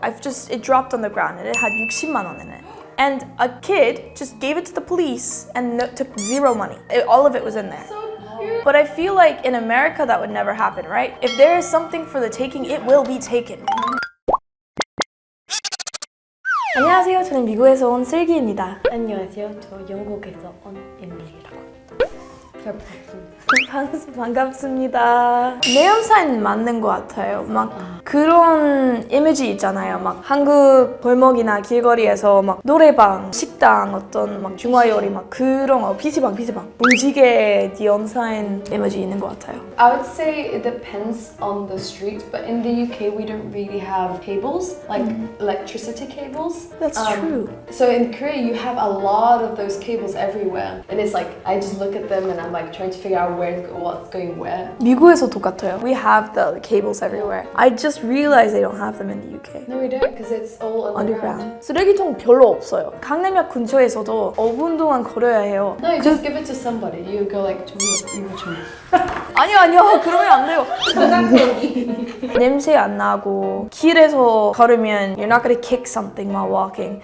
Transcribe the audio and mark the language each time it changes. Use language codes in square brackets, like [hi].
[en] It dropped on the ground and it had 60만 원 in it. And a kid just gave it to the police and took zero money. All of it was in there. But I feel like in America that would never happen, right? If there is something for the taking, it will be taken. [ko] 안녕하세요. 저는 미국에서 온 슬기입니다. 안녕하세요. 저 영국에서 온 에밀리라고 합니다. 잘 부탁드립니다. 반갑습니다. 내 연사는 맞는 것 같아요. 막 그런 이미지 있잖아요. 막 한국 골목이나 길거리에서 막 노래방, 식당, 어떤 막 중화요리 막 그런 거 PC방 무지개 네 연사인 이미지 있는 것 같아요. [en] I would say it depends on the street, but in the UK we don't really have cables, like electricity cables. That's true. So in Korea you have a lot of those cables everywhere, and it's like I just look at them and I'm like trying to figure out what's going where. [ko] 미국에서 똑같아요. [en] We have the cables everywhere. I just realized they don't have them in the UK. No, we don't, because it's all underground. [ko] 쓰레기통 별로 없어요. 강남역 근처에서도 5분 동안 걸어야 해요. [en] No, you just give it to somebody. You go like, [ko] 이거 좀. 아니요. 그러면 안 돼요. 냄새 안 나고 길에서 걸으면 [en] you're not gonna kick something while walking.